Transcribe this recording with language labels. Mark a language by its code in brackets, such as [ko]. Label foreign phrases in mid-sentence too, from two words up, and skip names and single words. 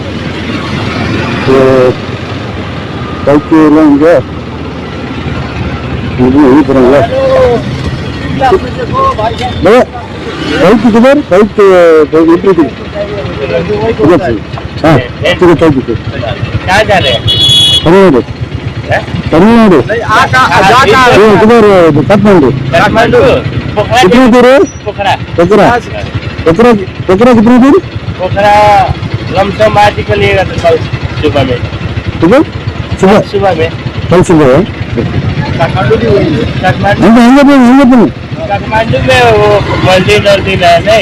[ta] பைக்கு எல்லாம் இங்கே போறாங்களா? பைக்கு பைக் பைக்கு தமிழ்நாடு [hi] काठमांडू कितनी दूर है? पोखरा कितनी दूर? पोखरा लमसम आज निकलिएगा तो कल सुबह में। सुबह में कल सुबह है। काठमांडू में वो मंदिर है नहीं?